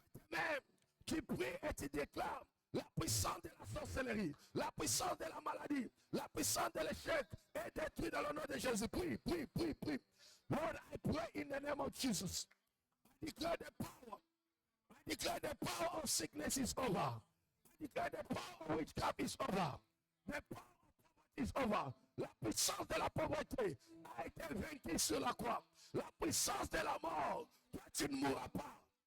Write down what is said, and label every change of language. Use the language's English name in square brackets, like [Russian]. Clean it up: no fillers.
[French] Même, tu pries et tu déclares la puissance de la sorcellerie, la puissance de la maladie, la puissance de l'échec est détruite dans le nom de Jésus. Prie, prie, prie, prie. [English] Lord, I pray in the name of Jesus. I declare the power. I declare the power of sickness is over. I declare the power of witchcraft is over. The power of poverty is over. [French] La puissance de la pauvreté a été vaincue sur la croix. La puissance de la mort, toi tu ne mourras pas.